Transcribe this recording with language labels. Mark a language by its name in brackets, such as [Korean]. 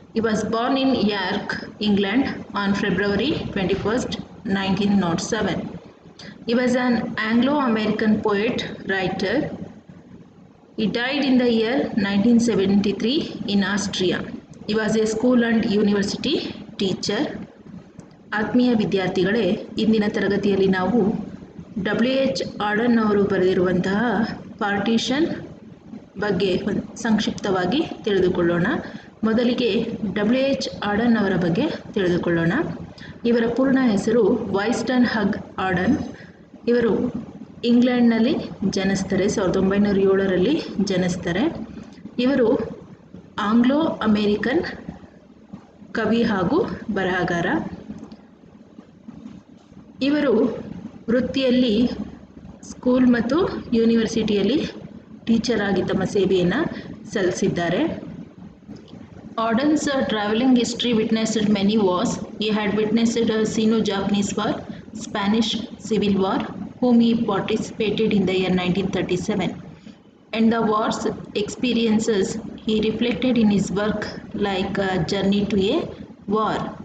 [English] He was born in York, England on February 21st, 1907. He was an Anglo-American poet, writer. He died in the year 1973 in Austria. He was a school and university teacher. [Kannada] ಆತ್ಮೀಯ ವಿದ್ಯಾರ್ಥಿಗಳೇ, ಇಂದಿನ ತರಗತಿಯಲ್ಲಿ ನಾವು W.H. ಆಡನ್ ಅವರು ಬರೆದಿರುವಂತಹ partition ಬಗ್ಗೆ ಸಂಕ್ಷಿಪ್ತವಾಗಿ ತಿಳಿದುಕೊಳ್ಳೋಣ. ಮೊದಲಿಗೆ W.H. ಆಡನ್ ಅವರ ಬಗ್ಗೆ ತಿಳಿದುಕೊಳ್ಳೋಣ. ಇವರ ಪೂರ್ಣ ಹೆಸರು ವೈನ್ಸ್ಟನ್ ಹಗ್ ಆಡನ್. ಇವರು ಇಂಗ್ಲೆಂಡ್ನಲ್ಲಿ ಜನಿಸ್ತಾರೆ. 1907ರಲ್ಲಿ ಜನಿಸ್ತಾರೆ. ಇವರು ಆಂಗ್ಲೋ ಅಮೇರಿಕನ್ ಕವಿ ಹಾಗೂ ಬರಹಗಾರ. ಇವರು ವೃತ್ತಿಯಲ್ಲಿ ಸ್ಕೂಲ್ ಮತ್ತು ಯೂನಿವರ್ಸಿಟಿಯಲ್ಲಿ ಟೀಚರ್ ಆಗಿ ತಮ್ಮ ಸೇವೆಯನ್ನು ಸಲ್ಲಿಸಿದ್ದಾರೆ. [English] Auden's traveling history witnessed many wars. He had witnessed a Sino-Japanese War, Spanish Civil War, whom he participated in the year 1937. And the war's experiences he reflected in his work like a journey to a war.